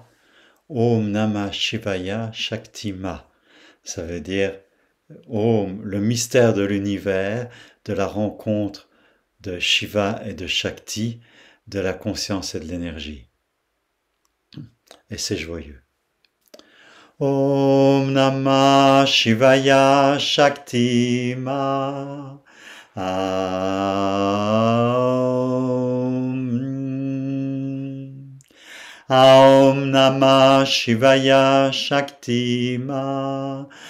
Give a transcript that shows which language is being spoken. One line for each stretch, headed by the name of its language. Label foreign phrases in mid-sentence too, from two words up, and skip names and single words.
Sanskrit: ॐ नमः शिवाय शक्ति मा.
French: Ça veut dire Om, le mystère de l'univers, de la rencontre de Shiva et de Shakti, de la conscience et de l'énergie. Et c'est joyeux.
Sanskrit: ॐ नमः शिवाय शक्ति मा. ॐ नमः शिवाय शक्ति मा.